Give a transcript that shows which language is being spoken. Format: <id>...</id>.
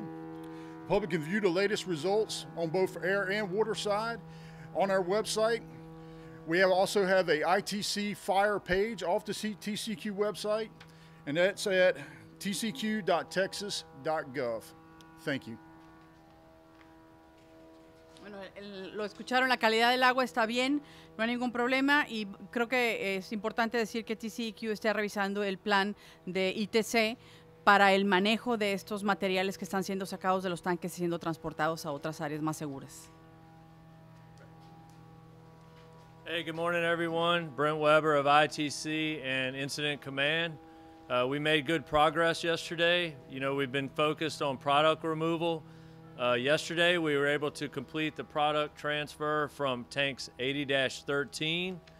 <en>The public can view the latest results on both air and water side on our website. We also have a ITC fire page off the TCEQ website, and that's at tcq.texas.gov. Thank you.</en> <es>Bueno, lo escucharon, la calidad del agua está bien, no hay ningún problema y creo que es importante decir que TCEQ está revisando el plan de ITC para el manejo de estos materiales que están siendo sacados de los tanques y siendo transportados a otras áreas más seguras.</es> <en>Hey, good morning, everyone. Brent Weber of ITC and Incident Command. We made good progress yesterday. You know, we've been focused on product removal. Yesterday, we were able to complete the product transfer from tanks 80-13.</en>